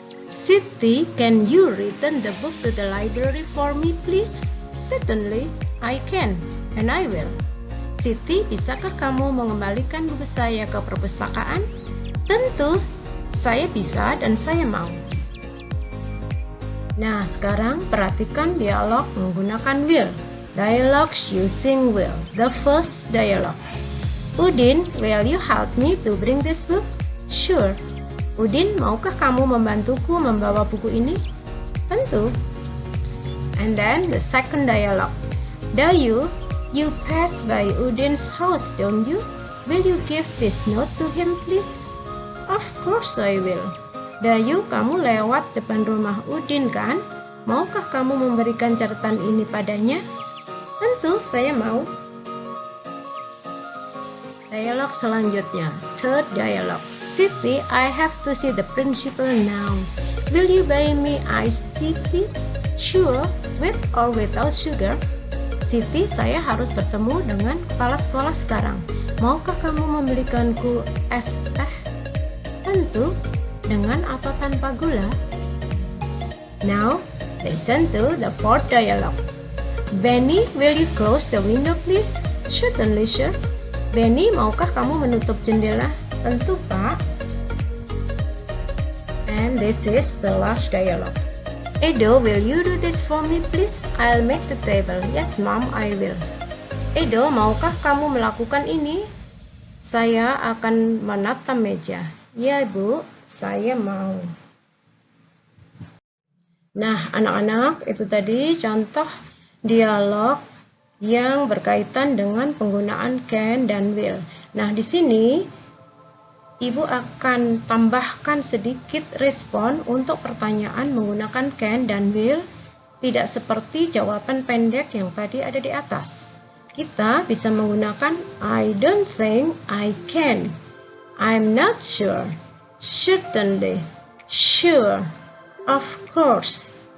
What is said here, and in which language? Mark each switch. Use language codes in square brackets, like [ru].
[en] Siti, can you return the book to the library for me, please? Certainly, I can, and I will. [id] Siti, bisakah kamu mengembalikan buku saya ke perpustakaan? Tentu. Saya bisa dan saya mau. Nah, sekarang perhatikan dialog menggunakan will. [en] Dialogues using will. The first dialogue. Udin, will you help me to bring this book? Sure. [id] Udin, maukah kamu membantuku membawa buku ini? Tentu. [en] And then the second dialogue. Dayu, you pass by Udin's house, don't you? Will you give this note to him, please? Of course I will. [id] Dayu, kamu lewat depan rumah Udin kan? Maukah kamu memberikan catatan ini padanya? Tentu, saya mau. Dialog selanjutnya. [en] Third dialogue. Siti, I have to see the principal now. Will you buy me iced tea, please? Sure, with or without sugar. [id] Siti, saya harus bertemu dengan kepala sekolah sekarang. Maukah kamu membelikanku es teh? Tentu, dengan atau tanpa gula. [en] Now, listen to the fourth dialogue. Benny, will you close the window please? Certainly, sir. [id] Benny, maukah kamu menutup jendela? Tentu, Pak. [en] And this is the last dialogue. Edo, will you do this for me please? I'll make the table. Yes, Mom, I will. [id] Edo, maukah kamu melakukan ini? Saya akan menata meja. Ya, Bu, saya mau. Nah, anak-anak, itu tadi contoh dialog yang berkaitan dengan penggunaan can dan will. Nah, di sini Ibu akan tambahkan sedikit respon untuk pertanyaan menggunakan can dan will, tidak seperti jawaban pendek yang tadi ada di atas. Kita bisa menggunakan [en] I don't think I can, I'm not sure, certainly, sure, of course.